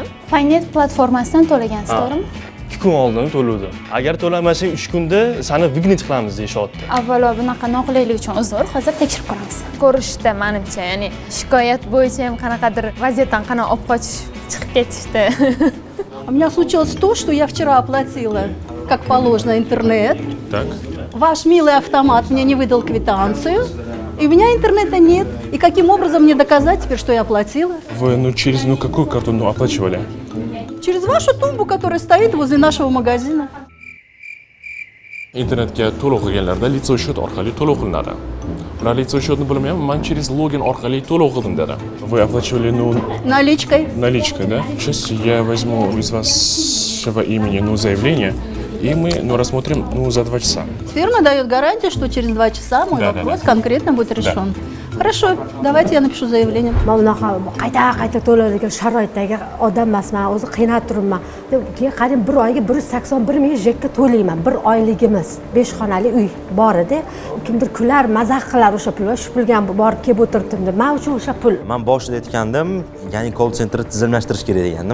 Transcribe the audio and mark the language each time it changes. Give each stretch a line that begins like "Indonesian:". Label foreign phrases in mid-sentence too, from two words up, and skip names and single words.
Uzbek: Paynet platformasidan to'lagansiz, to'g'rimi? 2 kun oldin to'luvdim. Agar to'lamasang 3 kunda seni vignit qilamiz deyishyapti. Avvalo bunaqa noqulaylik uchun uzr, hozir tekshirib ko'ramiz. Ko'rishda menimcha, ya'ni shikoyat bo'yicha ham qanaqadir vaziyatdan qanaqa olib qochish chiqib ketishdi.
Russian: У меня случилось то, что я вчера оплатила, как положено, интернет. Так. Ваш милый автомат мне не выдал квитанцию, и у меня интернета нет. И каким образом мне доказать теперь, что я оплатила? Вы, через какую карту оплачивали? Через вашу тумбу, которая стоит возле нашего магазина.
Uzbek: Internetga to'lov qilganlarda
Russian: лицо счет
Uzbek: orqali to'lov qilinadi. Ular
Russian: лицо счетni
Uzbek: bilmayman, men
Russian: через логин
Uzbek: orqali to'lov qildim dedi.
Russian: Вы оплачивали наличкой. Наличкой, да? Сейчас я возьму из вашего имени заявление, и мы рассмотрим за 2 часа. Фирма дает гарантию, что через 2 часа мой вопрос конкретно будет решен. Хорошо, давайте я напишу заявление.
Uzbek: Qayta to'laydigan sharoitdagi odam emasman, o'zi qiynalib turibman. Keyin qarang, bir oyga 181 ming jekka to'layman. Bir oyligimiz, 5 xonali uy bor edi. Kimdir kular, mazax qilar o'sha pul, shu pulga borib kelib o'tirdim deb. Men uchun o'sha pul. Men boshida aytgandim, ya'ni
English: call center
Uzbek: tizimlashtirish kerak degandim.